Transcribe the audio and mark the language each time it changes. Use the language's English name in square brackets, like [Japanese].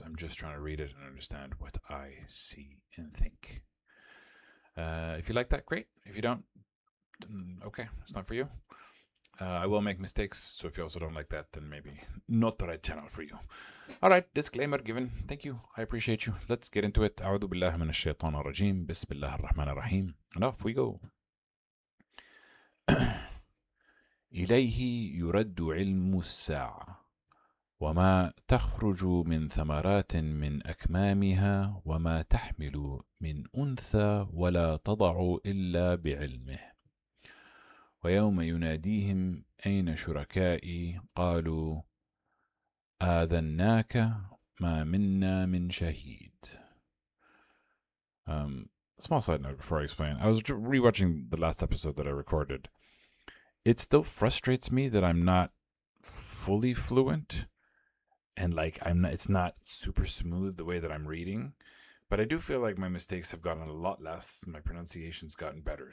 [English] I'm just trying to read it and understand what I see and think. If you like that, great. If you don't, okay, it's not for you. I will make mistakes, so if you also don't like that, then maybe not the right channel for you. All right, disclaimer given. Thank you. I appreciate you. Let's get into it. [Arabic] أعوذ بالله من الشيطان الرجيم. بسم الله الرحمن الرحيم. [English] And off we go. [Arabic] إليه يرد علم الساعة وما تخرج من ثمرات من أكمامها وما تحمل من أنثى ولا تضع إلا بعلمه ويوم يناديهم أين شركائي قالوا آذناك ما منا من شهيد. [English] Small side note before I explain. I was rewatching the last episode that I recorded. It still frustrates me that I'm not fully fluent, and it's not super smooth the way that I'm reading. But I do feel like my mistakes have gotten a lot less. My pronunciation's gotten better.